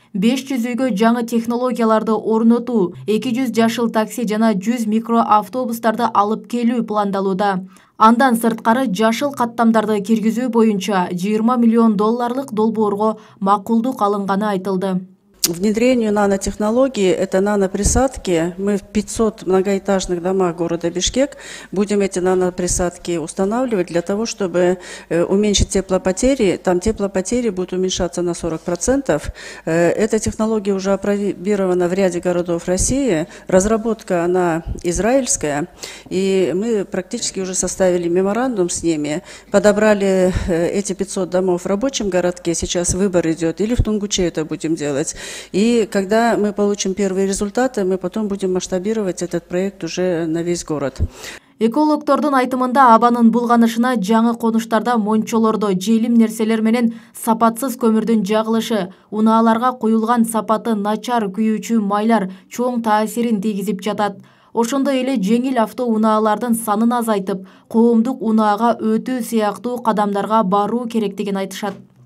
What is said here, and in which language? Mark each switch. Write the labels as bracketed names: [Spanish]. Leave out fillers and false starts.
[Kyrgyz] 500 үйгө жаңы технологияларды орнотуу, 200 жашыл такси жана 100 микроавтобустарды алып келүү пландалууда. Андан сырткары жашыл каттамдарды киргизүү боюнча 20 миллион долларлык долбоорго макулдук алынганы айтылды. [Russian] Внедрению нанотехнологии, это наноприсадки. Мы в 500 многоэтажных домах города Бишкек будем эти наноприсадки устанавливать для того, чтобы уменьшить теплопотери. Там теплопотери будут уменьшаться на 40%. Эта технология уже опробирована в ряде городов России. Разработка, она израильская. И мы практически уже составили меморандум с ними. Подобрали эти 500 домов в рабочем городке. Сейчас выбор идет. Или в Тунгуче это будем делать. И когда мы получим первые результаты, мы потом будем масштабировать этот проект уже на весь город. [Kyrgyz] Экологдордун айтымында абанын булганышына жаңы конуштарда мончолордо желим нерселер менен сапатсыз көмүрдүн жагылышы, унааларга коюлган сапаты начар күйүүчү майлар чоң таасирин тийгизип жатат. Ошондой эле жеңил автоунаалардын санын азайтып, коомдук унаага өтүү сыяктуу кадамдарга баруу керектигин айтышат.